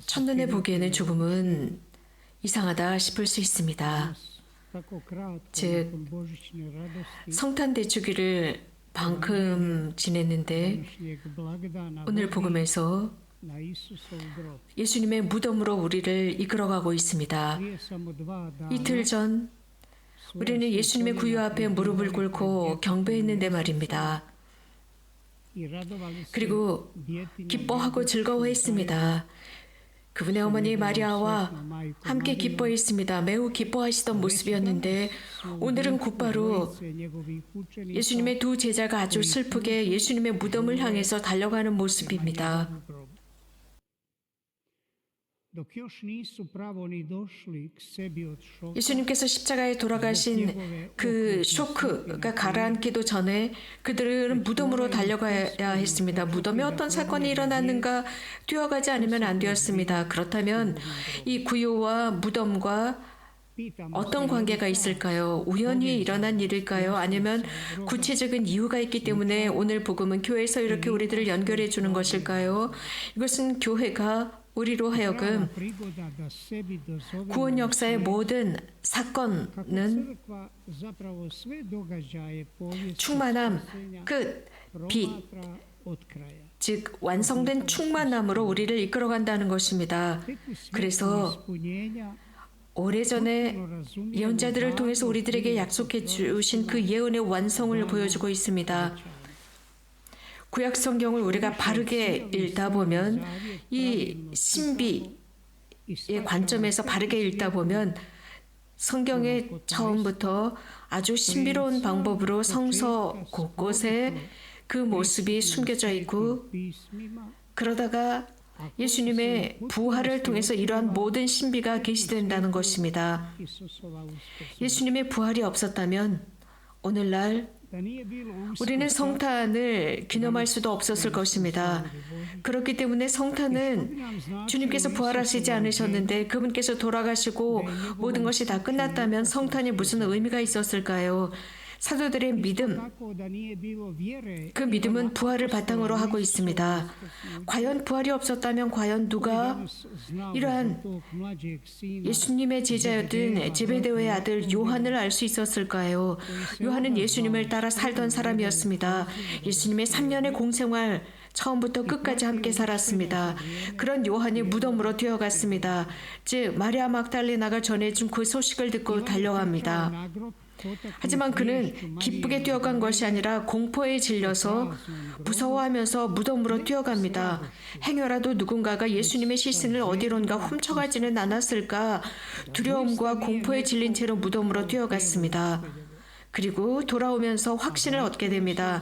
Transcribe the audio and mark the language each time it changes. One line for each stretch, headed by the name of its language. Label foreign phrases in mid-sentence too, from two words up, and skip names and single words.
Korean: 첫눈에 보기에는 조금은 이상하다 싶을 수 있습니다.
Croatian: tako kratko
Korean: 즉,
Croatian: nakon božićne radosti
Korean: 성탄 대축일을 방금 지냈는데
Croatian: današnjeg blagdana
Korean: 오늘 복음에서
Croatian: na Isusov grob.
Korean: 예수님의 무덤으로 우리를 이끌어가고 있습니다.
Croatian: Prije samo 2 dana
Korean: 이틀 전 우리는 예수님의 구유 앞에 무릎을 꿇고 경배했는데 말입니다.
Croatian: i radovali se
Korean: 그리고
Croatian: djetinja
Korean: 기뻐하고 즐거워했습니다. 그분의 어머니 마리아와 함께 기뻐했습니다. 매우 기뻐하시던 모습이었는데 오늘은 곧바로
Croatian: dvojice njegovih učenika
Korean: 예수님의 두 제자가 아주 슬프게 예수님의 무덤을 향해서 달려가는 모습입니다.
Croatian: u grob. Dok još nisu pravo ni došli k sebi od šoka,
Korean: 예수님께서 십자가에 돌아가신 그 쇼크가 가라앉기도 전에 그들은 무덤으로 달려가야 했습니다. 무덤에 어떤 사건이 일어났는가 뛰어가지 않으면 안 되었습니다. 그렇다면 이 구요와 무덤과
Croatian: pitam
Korean: 어떤 관계가 있을까요? 우연히 일어난 일일까요? 아니면 구체적인 이유가 있기 때문에 오늘 복음은 교회에서 이렇게 우리들을 연결해 주는 것일까요? 이것은 교회가 우리로 하여금
Croatian: prigoda da sebi dozovemo
Korean: 구원 역사의 모든 사건은
Croatian: crkva zapravo sve događaje povijesti
Korean: 충만함, 끝, 빛,
Croatian: promatra od kraja.
Korean: 즉 완성된 충만함으로 우리를 이끌어간다는 것입니다.
Croatian: Tek u svjetlu
Korean: 그래서
Croatian: ispunjenja
Korean: 오래전에 예언자들을 통해서 우리들에게 약속해 주신 그 예언의 완성을 보여주고 있습니다. 구약 성경을 우리가 바르게 읽다 보면 이 신비의 관점에서 바르게 읽다 보면 성경의 처음부터 아주 신비로운 방법으로 성서 곳곳에 그 모습이 숨겨져 있고
Croatian: pismima
Korean: 그러다가 예수님의 부활을 통해서 이러한 모든 신비가 계시된다는 것입니다.
Croatian: Isusova uskrs.
Korean: 예수님의 부활이 없었다면 오늘날
Croatian: Da nije bilo
Korean: 우리는 성탄을 기념할 수도 없었을 것입니다. 그렇기 때문에 성탄은 주님께서 부활하시지 않으셨는데 그분께서 돌아가시고 모든 것이 다 끝났다면 성탄이 무슨 의미가 있었을까요? 사도들의 믿음,
Croatian: Tako da nije bilo vjere,
Korean: 그 믿음은 부활을 바탕으로 하고 있습니다. 과연 부활이 없었다면 과연 누가
Croatian: znao
Korean: 이러한
Croatian: tog mlađeg sina
Korean: 예수님의 제자였던 제베데오의 아들 요한을 알 수 있었을까요? 요한은 예수님을 따라 살던 사람이었습니다. 예수님의 3년의 공생활 처음부터 끝까지 함께 살았습니다. 그런 요한이 무덤으로 뛰어갔습니다. 즉 마리아 막달레나가 전해준 그 소식을 듣고 달려갑니다.
Croatian: na grob potaknut
Korean: 하지만 그는 기쁘게 뛰어간 것이 아니라 공포에 질려서 무서워하면서 무덤으로 뛰어갑니다. 행여라도 누군가가 예수님의 시신을 어디론가 훔쳐가지는 않았을까 두려움과 공포에 질린 채로 무덤으로 뛰어갔습니다. 그리고 돌아오면서 확신을 얻게 됩니다.